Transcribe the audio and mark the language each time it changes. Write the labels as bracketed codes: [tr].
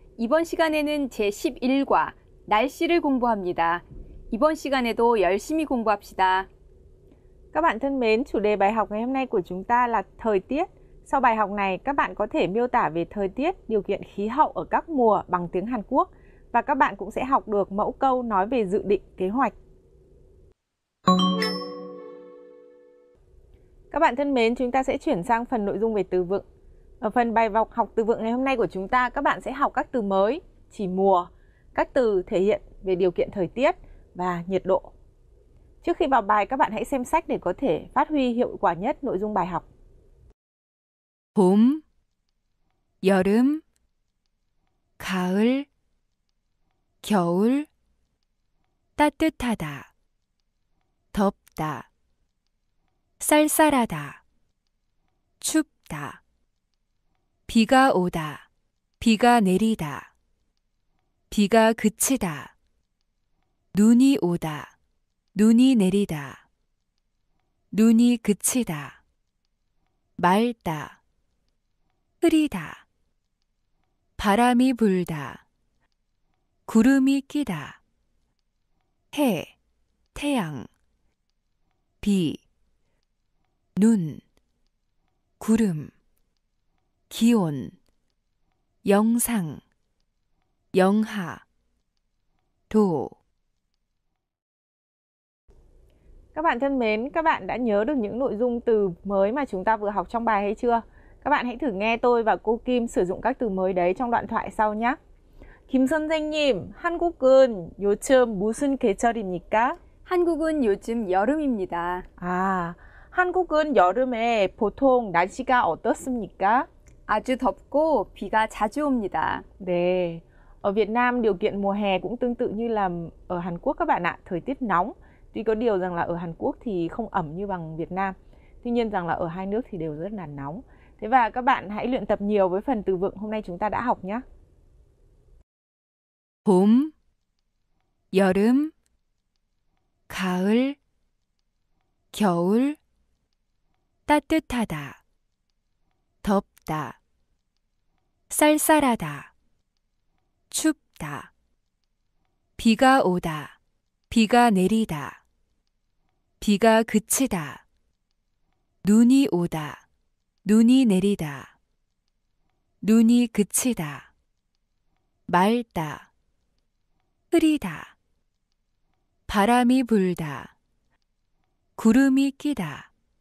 [ko] 이번 시간에는 제11과 날씨를 공부합니다. 이번 시간에도 열심히 공부합시다. [vi] Các bạn thân mến, chủ đề bài học ngày hôm nay của chúng ta là thời tiết. Sau bài học này, các bạn có thể miêu tả về thời tiết, điều kiện khí hậu ở các mùa bằng tiếng Hàn Quốc. Và các bạn cũng sẽ học được mẫu câu nói về dự định, kế hoạch. Các bạn thân mến, chúng ta sẽ chuyển sang phần nội dung về từ vựng. Ở phần bài học từ vựng ngày hôm nay của chúng ta, các bạn sẽ học các từ mới, chỉ mùa, các từ thể hiện về điều kiện thời tiết và nhiệt độ. Trước khi vào bài, các bạn hãy xem sách để có thể phát huy hiệu quả nhất nội dung bài học. [ko] 봄, 여름, 가을, 겨울, 따뜻하다, 덥다, 쌀쌀하다, 춥다, 비가 오다, 비가 내리다, 비가 그치다, 눈이 오다, 눈이 내리다, 눈이 그치다, 맑다, 흐리다, 바람이 불다, 구름이 끼다, 해, 태양, 비, 눈, 구름, 기온, 영상, 영하, 도. [vi] Các bạn thân mến, các bạn đã nhớ được những nội dung từ mới mà chúng ta vừa học trong bài hay chưa? Các bạn hãy thử nghe tôi và cô Kim sử dụng các từ mới đấy trong đoạn thoại sau nhé. [ko] 김 선생님, 한국은 요즘 무슨 계절입니까? 한국은 요즘 여름입니다. 아, 한국은 여름에 보통 날씨가 어떻습니까? 아주 덥고 비가 자주 옵니다. [vi] 네, ở Việt Nam điều kiện mùa hè cũng tương tự như là ở Hàn Quốc các bạn ạ, thời tiết nóng. Tuy có điều rằng là ở Hàn Quốc thì không ẩm như bằng Việt Nam. Tuy nhiên rằng là ở hai nước thì đều rất là nóng. Thế và các bạn hãy luyện tập nhiều với phần từ vựng hôm nay chúng ta đã học nhé. [ko] 봄, 여름, 가을, 겨울, 따뜻하다, 덥다, 쌀쌀하다, 춥다, 비가 오다, 비가 내리다, 비가 그치다, 눈이 오다, 눈이 내리다, 눈이 그치다, 맑다, 흐리다, 바람이 불다, 구름이 끼다,